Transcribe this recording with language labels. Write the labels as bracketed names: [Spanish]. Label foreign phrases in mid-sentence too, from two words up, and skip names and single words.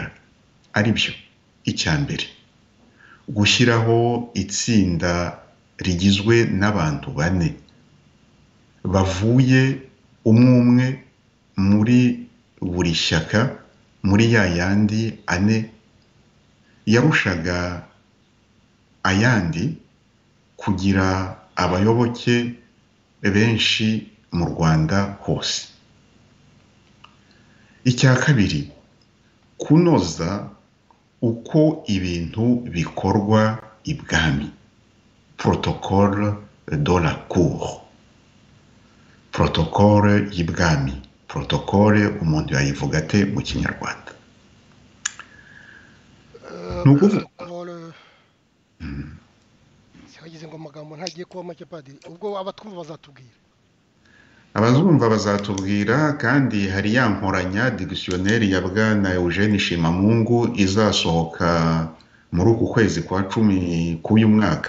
[Kinyarwanda] Ari byo: icya mbere, gushyiraho itsinda rigizwe n'abantu 4 bavuye umwe muri buri shyaka muri ya yandi 4 yarushaga ayandi kugira abayoboke benshi mu Rwanda hose. Icya kabiri, kunoza uko ibintu bikorwa ibwami, [French] protocole de la cour. [Kinyarwanda] Protocole y'ibwami, protocole umuntu yayivuga ate mu Kinyarwanda? Cyagize ngo amagambo ntagiye kuba make padiri, ubwo abatwumva bazatubwira. Abazumva bazatubwira, kandi hari ya nkoranya dictionnaire ya bwana Eugene Shimamungu izasohoka muri uku kwezi kwa 10 k'uyu mwaka.